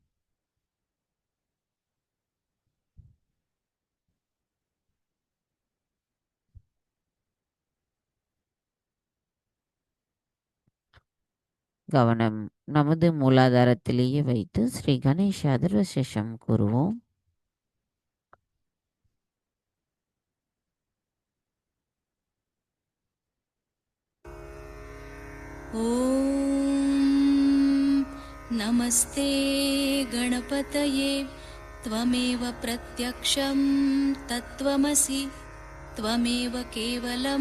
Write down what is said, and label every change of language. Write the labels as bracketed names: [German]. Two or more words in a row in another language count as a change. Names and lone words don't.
[Tamil] கவனம் நமது மூலாதாரத்திலேயே வைத்து ஸ்ரீ கணேஷ அதர்வசேஷம் கூறுவோம். [Sanskrit] ॐ नमस्ते गणपतये त्वमेव प्रत्यक्षं तत्त्वमसि त्वमेव केवलं